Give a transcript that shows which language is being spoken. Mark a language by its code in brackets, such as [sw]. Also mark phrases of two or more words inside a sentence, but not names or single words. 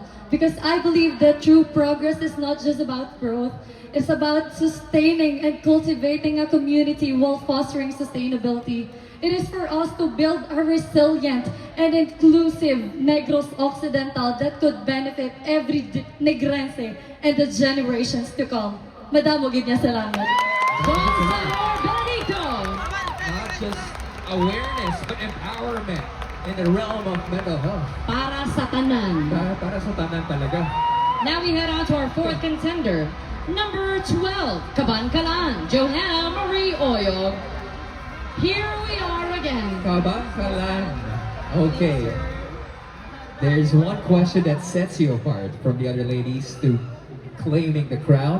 [en] Because I believe that true progress is not just about growth, it's about sustaining and cultivating a community while fostering sustainability. It is for us to build a resilient and inclusive Negros Occidental that could benefit every Negrense and the generations to come. [hil] Madam, gid niya salamat. Don Salvador Benedico! [en] Not just awareness, but empowerment in the realm of mental health. [hil] Para sa tanan. Para sa tanan talaga. [en] Now we head on to our fourth contender, number 12, Kabankalan, Johanna Marie Oyog. Here we are again. Kabankalan. Okay. There's one question that sets you apart from the other ladies to claiming the crown.